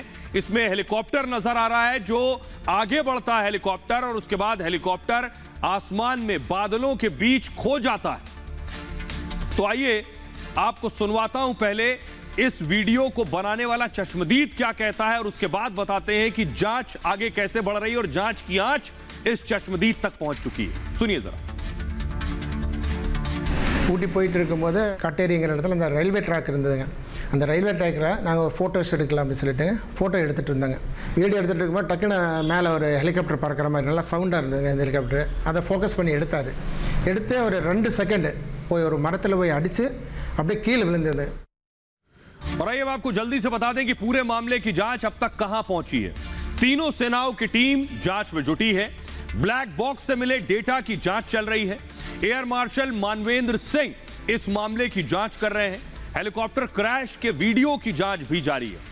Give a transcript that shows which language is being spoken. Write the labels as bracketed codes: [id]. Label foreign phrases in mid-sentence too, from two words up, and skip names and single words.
[hi] इसमें हेलीकॉप्टर नजर आ रहा है जो आगे बढ़ता है हेलीकॉप्टर, और उसके बाद हेलीकॉप्टर आसमान में बादलों के बीच खो जाता है। तो आइए आपको सुनवाता हूं पहले इस वीडियो को बनाने वाला चश्मदीद क्या कहता है, और उसके बाद बताते हैं कि जांच आगे कैसे बढ़ रही है और जांच की आंच इस चश्मदीद तक पहुंच चुकी है। सुनिए जरा। [ta] ஊட்டி போயிட்டு இருக்கும்போது கட்டேரிங்கிற இடத்துல அந்த [en] railway track [ta] இருந்ததுங்க. அந்த [en] railway trackil [ta] நாங்கள் ஃபோட்டோஸ் எடுக்கலாம் அப்படின்னு சொல்லிட்டு ஃபோட்டோ எடுத்துகிட்டு இருந்தாங்க. வீடியோ எடுத்துகிட்டு இருக்கும்போது டக்குன்னு மேலே ஒரு ஹெலிகாப்டர் பறக்கிற மாதிரி நல்லா சவுண்டாக இருந்ததுங்க அந்த ஹெலிகாப்டர். அதை ஃபோக்கஸ் பண்ணி எடுத்தார். எடுத்து ஒரு 2 செகண்டு போய் ஒரு மரத்தில் போய் அடித்து அப்படியே கீழே விழுந்தது. [hi] और आइए आपको जल्दी से बता दें कि पूरे मामले की जांच अब तक कहां पहुंची है। तीनों सेनाओं की टीम जांच में जुटी है। [en] black box [hi] से मिले डेटा की जांच चल रही है। [en] air marshal [hi] मानवेंद्र सिंह इस मामले की जांच कर रहे हैं। [en] helicopter crash [hi] के वीडियो की जांच भी जारी है।